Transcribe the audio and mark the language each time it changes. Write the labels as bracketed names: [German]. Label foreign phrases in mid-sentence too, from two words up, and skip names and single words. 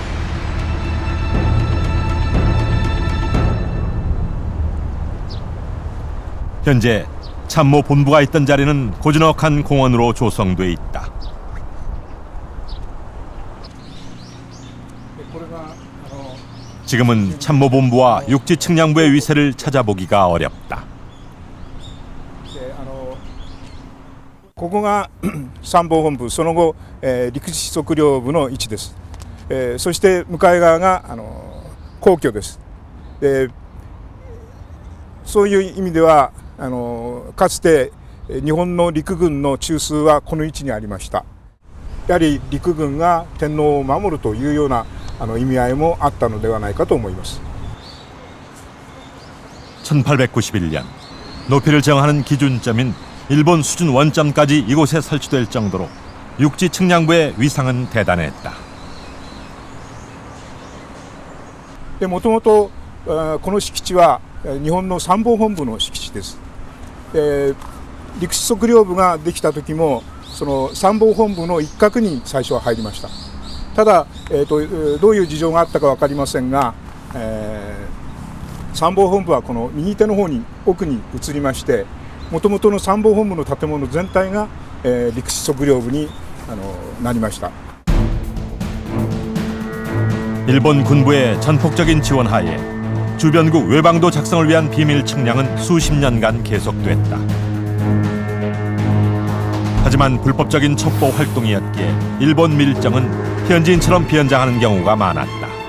[Korean] 현재 참모본부가 있던 자리는 고즈넉한 공원으로 조성돼 있다. 지금은 참모본부와 육지 측량부의 위세를 찾아보기가 어렵다. [Japanese] ここが参謀本部、その後、陸地測量部の位置です。そして向かい側が皇居です。そういう意味ではかつて日本の陸軍の中枢はこの位置にありました。やはり陸軍が天皇を守るというような意味合いもあったのではないかと思います。 [Korean] 1891년 높이를 정하는 기준점인 일본 수준 원점까지 이곳에 설치될 정도로 육지 측량부의 위상은 대단했다. [Japanese] もともとこの敷地は日本の参謀本部の敷地です。陸地測量部ができた時もその参謀本部の一角に最初は入りました。ただ、どういう事情があったか分かりませんが、参謀本部はこの右手の方に奥に移りまして、もともとの参謀本部の建物全体が、陸地測量部になりました。 [Korean] 일본 군부의 전폭적인 지원하에 주변국 외방도 작성을 위한 비밀 측량은 수십 년간 계속됐다. 하지만 불법적인 첩보 활동이었기에 일본 밀정은 현지인처럼 비연장하는 경우가 많았다.